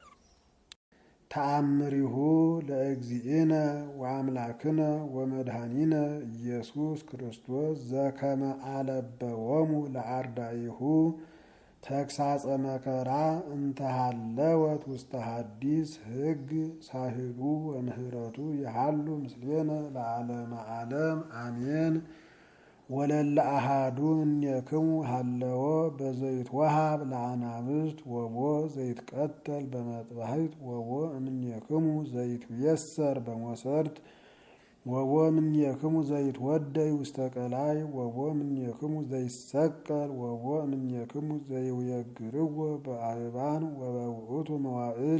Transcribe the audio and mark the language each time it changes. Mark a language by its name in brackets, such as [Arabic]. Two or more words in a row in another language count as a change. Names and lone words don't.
[Geez] ተአምሪሁ ለእግዚእነ ወአምላክነ ወመድኃኒነ ኢየሱስ ክርስቶስ ዘከመ አለበዎሙ ለአርዳኢሁ ተግሳጸ መከራ እንተሃለወት ውስተ ሐዲስ ሕግ ሳህሉ ወምህረቱ ይሃሉ ምስሌነ ለዓለመ ዓለም አሜን። ወለለ አሃዱ እምኔክሙ ሃለወ በዘይትወሃብ ለአናብስት ወቦ ዘይትቀተል በመጥባሕት ወቦ እምኔክሙ ዘይትየሰር በሞሰርት ወቦ እምኔክሙ ዘይትወደይ ውስተ ቀላይ ወቦ እምኔክሙ ዘይሰቀል ወቦ እምኔክሙ ዘይውየግርዎ በአእባን ወበውእቱ መዋዕል